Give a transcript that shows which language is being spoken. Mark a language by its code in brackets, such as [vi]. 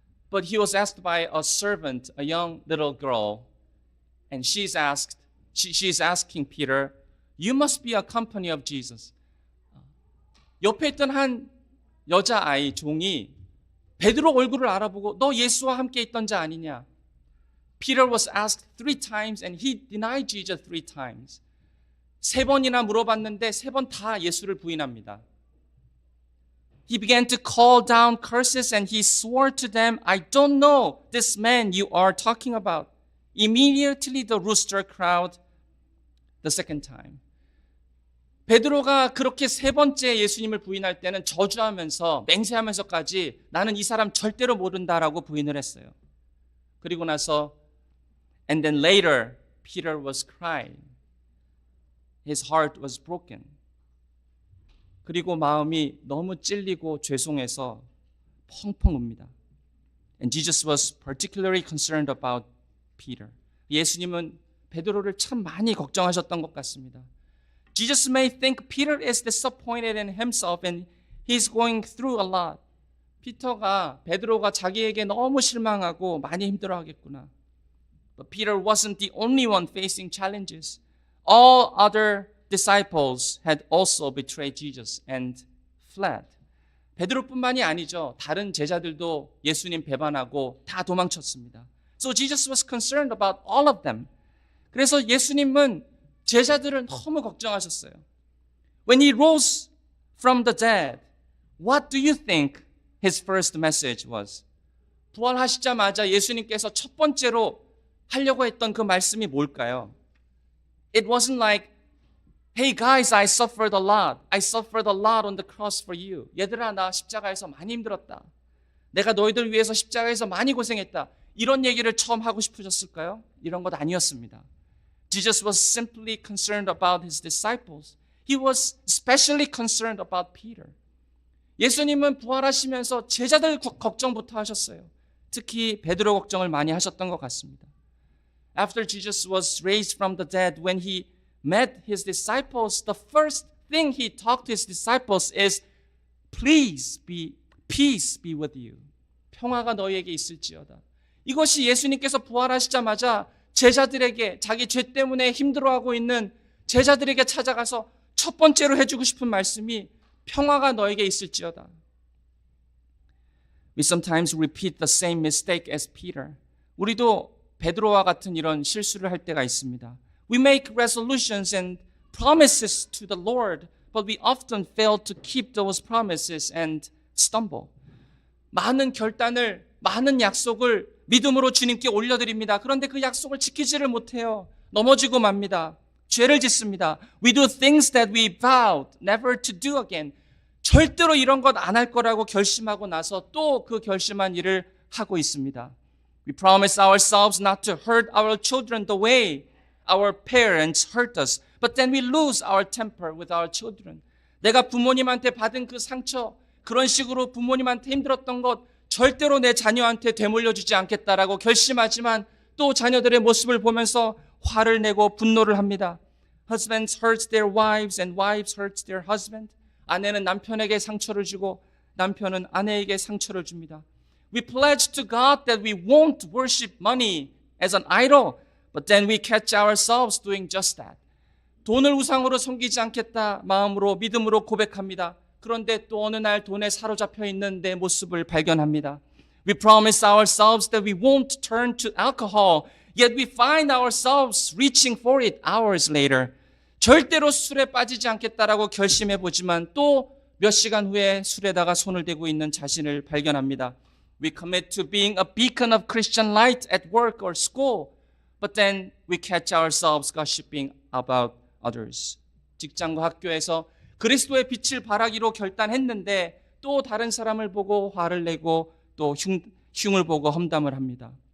[en] But he was asked by a servant, a young little girl, and she's asking Peter, "You must be a company of Jesus." [ko] 옆에 있던 한 여자아이 종이 베드로 얼굴을 알아보고 너 예수와 함께 있던 자 아니냐? [en] Peter was asked 3 times and he denied Jesus 3 times. [ko] 3번이나 물어봤는데 3번 다 예수를 부인합니다. [en] He began to call down curses and he swore to them, "I don't know this man you are talking about." Immediately the rooster crowed the second time. [ko] 베드로가 그렇게 3번째 예수님을 부인할 때는 저주하면서 맹세하면서까지 나는 이 사람 절대로 모른다라고 부인을 했어요. 그리고 나서 [en] and then later Peter was crying. His heart was broken. [ko] 그리고 마음이 너무 찔리고 죄송해서 펑펑 웁니다. [en] And Jesus was particularly concerned about Peter. [ko] 예수님은 베드로를 참 많이 걱정하셨던 것 같습니다. [en] Jesus may think Peter is disappointed in himself and he's going through a lot. [ko] 베드로가 자기에게 너무 실망하고 많이 힘들어하겠구나. [en] But Peter wasn't the only one facing challenges. All other disciples had also betrayed Jesus and fled. [ko] 베드로뿐만이 아니죠. 다른 제자들도 예수님 배반하고 다 도망쳤습니다. [en] So Jesus was concerned about all of them. [ko] 그래서 예수님은 제자들을 너무 걱정하셨어요. [en] When he rose from the dead, what do you think his first message was? [ko] 부활하시자마자 예수님께서 첫 번째로 하려고 했던 그 말씀이 뭘까요? [en] It wasn't like, "Hey guys, I suffered a lot. I suffered a lot on the cross for you." [ko] 얘들아, 나 십자가에서 많이 힘들었다. 내가 너희들 위해서 십자가에서 많이 고생했다. 이런 얘기를 처음 하고 싶으셨을까요? 이런 것 아니었습니다. [en] Jesus was simply concerned about his disciples. He was especially concerned about Peter. [ko] 예수님은 부활하시면서 제자들 걱정부터 하셨어요. 특히 베드로 걱정을 많이 하셨던 것 같습니다. [en] After Jesus was raised from the dead, when he met his disciples, the first thing he talked to his disciples is, peace be with you. [ko] 평화가 너희에게 있을지어다. 이것이 예수님께서 부활하시자마자 제자들에게, 자기 죄 때문에 힘들어하고 있는 제자들에게 찾아가서 첫 번째로 해주고 싶은 말씀이 평화가 너에게 있을지어다. [en] We sometimes repeat the same mistake as Peter. [ko] 우리도 베드로와 같은 이런 실수를 할 때가 있습니다. [en] We make resolutions and promises to the Lord, but we often fail to keep those promises and stumble. [ko] 많은 결단을, 많은 약속을 믿음으로 주님께 올려드립니다. 그런데 그 약속을 지키지를 못해요. 넘어지고 맙니다. 죄를 짓습니다. [en] We do things that we vowed never to do again. [ko] 절대로 이런 것 안 할 거라고 결심하고 나서 또 그 결심한 일을 하고 있습니다. [en] We promise ourselves not to hurt our children the way our parents hurt us. But then we lose our temper with our children. [ko] 내가 부모님한테 받은 그 상처, 그런 식으로 부모님한테 힘들었던 것 절대로 내 자녀한테 되물려주지 않겠다라고 결심하지만 또 자녀들의 모습을 보면서 화를 내고 분노를 합니다. [en] Husbands hurt their wives and wives hurt their husband. [ko] 아내는 남편에게 상처를 주고 남편은 아내에게 상처를 줍니다. [en] We pledge to God that we won't worship money as an idol, but then we catch ourselves doing just that. [ko] 돈을 우상으로 섬기지 않겠다 마음으로 믿음으로 고백합니다. 그런데 또 어느 날 돈에 사로잡혀 있는 내 모습을 발견합니다. [en] We promise ourselves that we won't turn to alcohol, yet we find ourselves reaching for it hours later. [ko] 절대로 술에 빠지지 않겠다라고 결심해 보지만 또 몇 시간 후에 술에다가 손을 대고 있는 자신을 발견합니다. [en] We commit to being a beacon of Christian light at work or school, but then we catch ourselves gossiping about others. [ko] 직장과 학교에서 그리스도의 빛을 발하기로 결단했는데 또 다른 사람을 보고 화를 내고 또 흉을 보고 험담을 합니다.